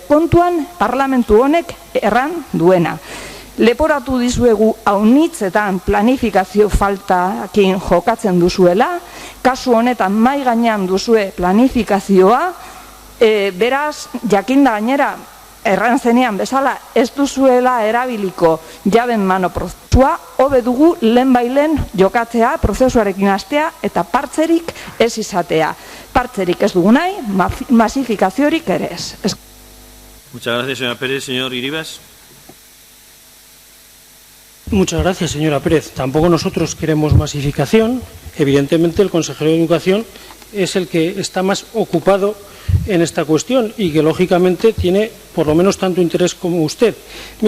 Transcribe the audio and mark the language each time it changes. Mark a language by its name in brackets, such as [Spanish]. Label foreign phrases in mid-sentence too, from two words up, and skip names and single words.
[Basque] Kontuan, parlamentu honek erran duena. Leporatu dizuegu haunitzetan planifikazio faltakin jokatzen duzuela, kasu honetan mai gainean duzue planifikazioa, beraz, jakinda gainera, erran zenean bezala ez duzuela erabiliko jaben mano prozesua, hobe dugu lehenbailen jokatzea, prozesuarekin hastea eta partzerik ez izatea. Partzerik ez dugu nahi, masifikaziorik ere ez. [Spanish] Muchas gracias, señora Pérez. Señor Iribas. Muchas gracias, señora Pérez. Tampoco nosotros queremos masificación. Evidentemente, el consejero de Educación es el que está más ocupado en esta cuestión y que, lógicamente, tiene por lo menos tanto interés como usted.